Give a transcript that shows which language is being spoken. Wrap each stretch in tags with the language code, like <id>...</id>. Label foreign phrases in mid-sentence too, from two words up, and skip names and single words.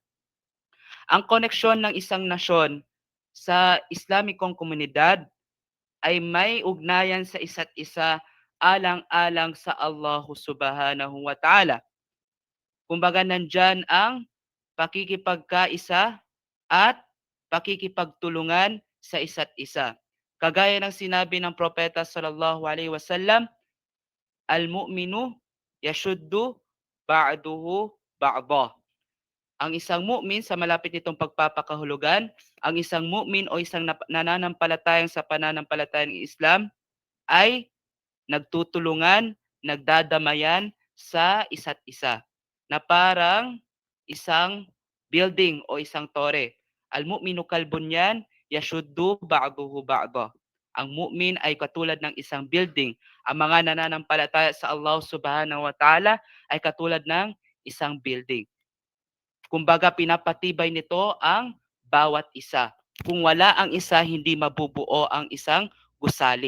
<tl>Ang koneksyon ng isang nasyon sa Islamikong komunidad ay may ugnayan sa isa't isa alang-alang sa Allah</tl> <ar>سبحانه وتعالى.</ar> <tl>Kumbaga nandyan ang pakikipagkaisa at pakikipagtulungan sa isa't isa. Kagaya ng sinabi ng Propeta</tl> <ar>صلى الله عليه وسلم, المؤمن يشد بعضه بعضا.</ar> <tl>Ang isang mu'min, sa malapit nitong pagpapakahulugan, ang isang mu'min o isang nananampalatayang sa pananampalatayang Islam ay nagtutulungan, nagdadamayan sa isa't isa na parang isang building o isang tore.</tl> <ar>المؤمن كالبنيان يشد بعضه بعضا.</ar> <tl>Ang mu'min ay katulad ng isang building. Ang mga nananampalataya sa Allah</tl> <ar>سبحانه وتعالى</ar> <tl>ay katulad ng isang building. Kumbaga pinapatibay nito ang bawat isa. Kung wala ang isa, hindi mabubuo ang isang gusali.</tl>